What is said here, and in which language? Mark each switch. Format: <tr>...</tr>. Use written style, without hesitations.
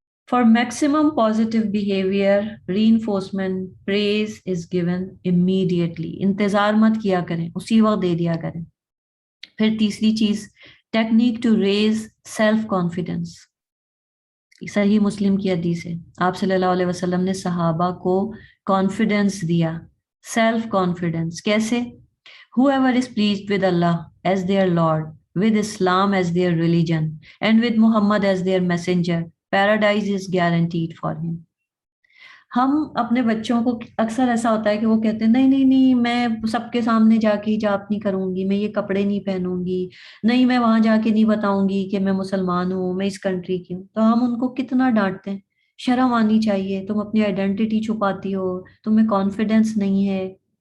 <en>for maximum positive behaviour reinforcement praise is given immediately,</en> <ur>انتظار مت کیا کریں، اسی وقت دے دیا کریں. پھر تیسری چیز،</ur> <en>Technique to raise self confidence.</en> <ur>صحیح مسلم کی حدیث ہے، آپ صلی اللہ علیہ وسلم نے صحابہ کو کانفیڈنس دیا، سیلف کانفیڈنس. کیسے؟</ur> <en>whoever is pleased with Allah as their Lord, with Islam as their religion, and with Muhammad as their messenger, paradise is guaranteed for him.</en> <ur>ہم اپنے بچوں کو اکثر ایسا ہوتا ہے کہ وہ کہتے ہیں نہیں نہیں نہیں، میں سب کے سامنے جا کے حجاب نہیں کروں گی، میں یہ کپڑے نہیں پہنوں گی، نہیں میں وہاں جا کے نہیں بتاؤں گی کہ میں مسلمان ہوں، میں اس کنٹری کی ہوں. تو ہم ان کو کتنا ڈانٹتے ہیں، شرم آنی چاہیے، تم اپنی آئیڈینٹی چھپاتی ہو، تمہیں کانفیڈنس نہیں ہے.</ur>